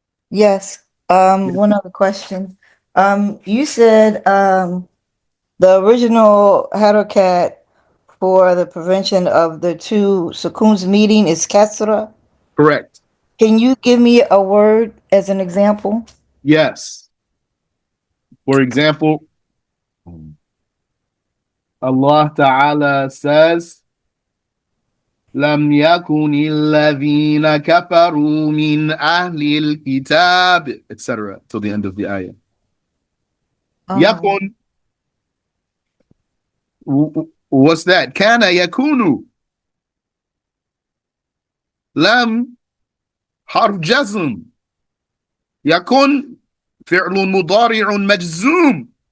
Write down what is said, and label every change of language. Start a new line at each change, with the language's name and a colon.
English: Yes. One other question. You said the original harakat for the prevention of the two sukuns meeting is kasra. Correct. Can you give me a word as an example? Yes. For example, Allah Ta'ala says,
Arabic: لم يكن الذين كفروا من أهل الكتاب etc.
English: till the end of the ayah. يكن, what's that?
Arabic: كان يكون. لم حرف جزم. يكن فعل مضارع مجزوم.